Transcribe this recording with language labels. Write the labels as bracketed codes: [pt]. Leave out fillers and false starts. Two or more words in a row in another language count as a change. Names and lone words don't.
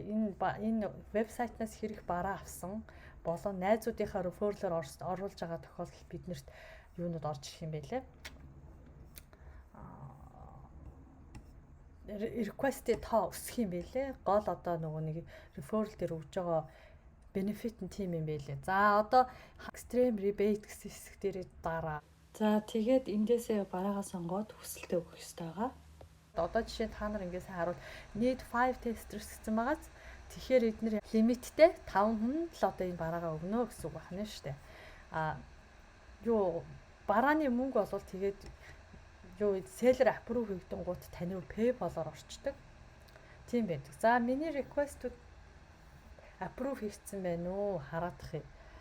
[mn] Энэ вебсайтнаас хэрэг бараа авсан болон найзуудынхаа referral-оор оруулж байгаа тохиолдолд биднэрт юунууд орж ирэх юм бэлээ. Request-ийн тоо өсөх юм бэлээ. Гол одоо нөгөө нэг referral дээр өгж байгаа benefit нь тийм юм бэлээ. За одоо [en] extreme rebate [mn] гэсэн хэсэг дээр дараа. За тэгээд эндээсээ бараагаа сонгоод хүсэлтээ өгөх ёстой байгаа. Одоо жишээ та нар ингээс харуул [en] need 5 testers [mn] гэсэн байгаач. Тэгэхээр эдгээр лимиттэй 5 хүн л одоо энэ бараагаа өгнө гэсэн үг байна шүү дээ. Барааны мөнгө бол тэгээд [en] seller approve [mn] хийгдэн гут тань руу PayPal-оор орчдөг. Тийм байдаг. За миний request-үүд approve хийгдсэн байна уу? Хараадах юм.